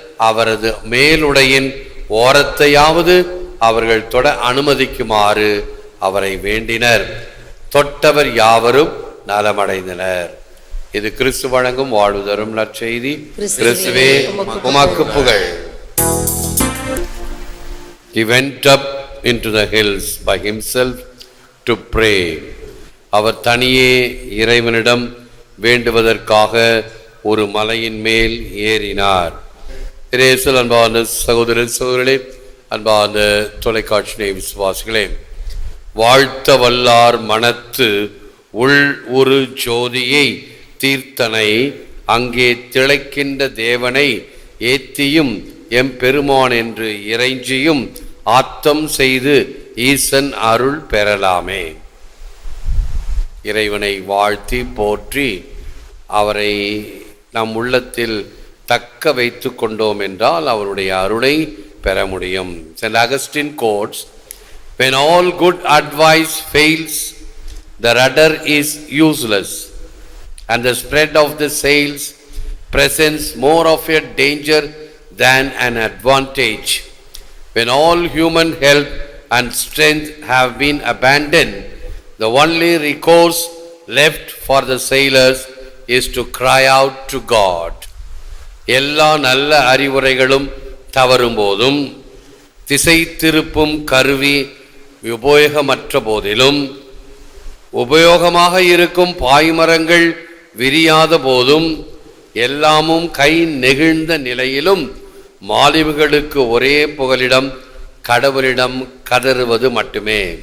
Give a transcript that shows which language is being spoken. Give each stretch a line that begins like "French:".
Tamil: அவரது மேலுடையின் ஓரத்தையாவது அவர்கள் தொட அனுமதிக்குமாறு அவரை வேண்டினர். தொட்டவர் யாவரும் நலமடைந்தனர். இது கிறிஸ்து வழங்கும் வாழ்வு தரும் நற்செய்தி. கிறிஸ்துவே உமக்கு புகழ்.
English: He went up into the hills by himself to pray.
Tamil: அவர் தனியே இறைவனிடம் வேண்டுவதற்காக ஒரு மலையின் மேல் ஏறினார். இயேசுவில் அன்பான சகோதர சகோதரர்களே, அன்பான தொலைக்காட்சி விசுவாசிகளே, வாழ்த்த வல்லார் மனத்து உள் ஒரு ஜோதியை தீர்த்தனை அங்கே திளைக்கின்ற தேவனை ஏத்தியும் எம்பெருமான் என்று இறைஞ்சியும் ஆத்தம் செய்து ஈசன் அருள் பெறலாமே. இறைவனை வாழ்த்தி போற்றி அவரை நம் உள்ளத்தில் தக்க வைத்து கொண்டோம் என்றால் அவருடைய அருளை பெற முடியும்.
English: St. Augustine quotes, when all good advice fails, the rudder is useless, and the spread of the sails presents more of a danger than an advantage. When all human help and strength have been abandoned, the only recourse left for the sailors is to cry out to God.
Tamil: எல்லா நல்ல அறிவுரைகளும் தவறும் போதும், திசை திருப்பும் கருவி உபயோகமற்ற போதிலும், உபயோகமாக இருக்கும் பாய்மரங்கள் விரியாத போதும், எல்லாமும் கை நெகிழ்ந்த நிலையிலும் மாலுமிகளுக்கு ஒரே புகலிடம் கடவுளிடம் கதறுவது மட்டுமே.